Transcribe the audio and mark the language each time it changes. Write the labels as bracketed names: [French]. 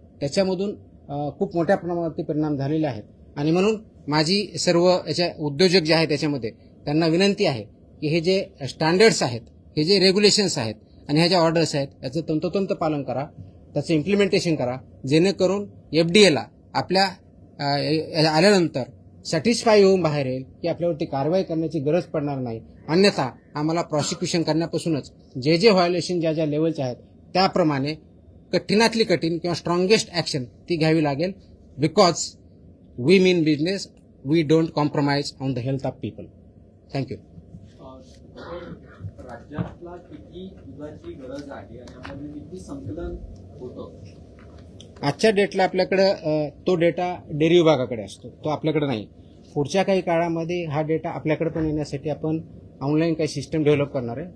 [Marathi] त्याच्यामधून खूप मोठ्या प्रमाणावरती परिणाम झालेले आहेत. आणि म्हणून माझी सर्व याच्या उद्योजक जे आहेत त्याच्यामध्ये त्यांना विनंती आहे की हे जे स्टँडर्ड्स आहेत, हे जे रेग्युलेशन्स आहेत आणि ह्या ज्या ऑर्डर्स आहेत याचं तंतोतंत पालन करा, त्याचं इम्प्लिमेंटेशन करा, जेणेकरून FDAला आपल्या आल्यानंतर सॅटिस्फाय होऊन बाहेर येईल की आपल्यावरती कारवाई करण्याची गरज पडणार नाही. अन्यथा आम्हाला प्रॉसिक्युशन करण्यापासूनच जे जे व्हायोलेशन ज्या ज्या लेवलचे आहेत त्याप्रमाणे कठीणातली कठीण किंवा स्ट्रॉंगेस्ट ॲक्शन ती घ्यावी लागेल. [English] Because we mean business, we don't compromise on the health of people. Thank you. [Marathi] राज्यातला किती दुधाची गरज आहे आणि यामध्ये किती संकलन होतं? आजच्या डेटला आपल्याकडं तो डेटा डेअरी विभागाकडे असतो, तो आपल्याकडे नाही. पुढच्या काही काळामध्ये हा डेटा आपल्याकडे पण येण्यासाठी आपण ऑनलाईन काही सिस्टम डेव्हलप करणार आहे.